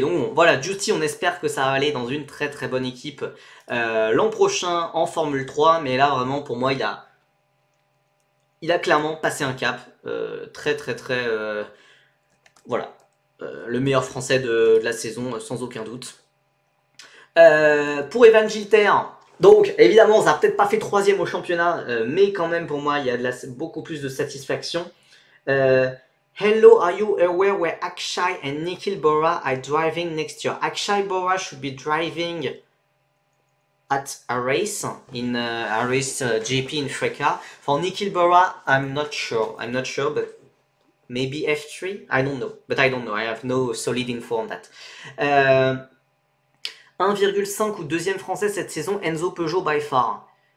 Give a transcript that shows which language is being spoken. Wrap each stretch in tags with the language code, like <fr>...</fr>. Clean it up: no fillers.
<fr>Donc voilà, Justy, on espère que ça va aller dans une très très bonne équipe l'an prochain en Formule 3, mais là vraiment pour moi il a clairement passé un cap. Très très très... voilà. Le meilleur français de la saison, sans aucun doute. Pour Evan Gilter, donc évidemment ça n'a peut-être pas fait 3ème au championnat, mais quand même pour moi il y a beaucoup plus de satisfaction.</fr> <en>Hello, are you aware where Akshay and Nikhil Bora are driving next year? Akshay Bora should be driving at a race in a race GP in Freka. For Nikhil Bora, I'm not sure, but maybe F3? I don't know, I have no solid info on that.</en> <fr>1,5 ou 2ème français cette saison, Enzo Peugeot</fr> <en>by far.</en>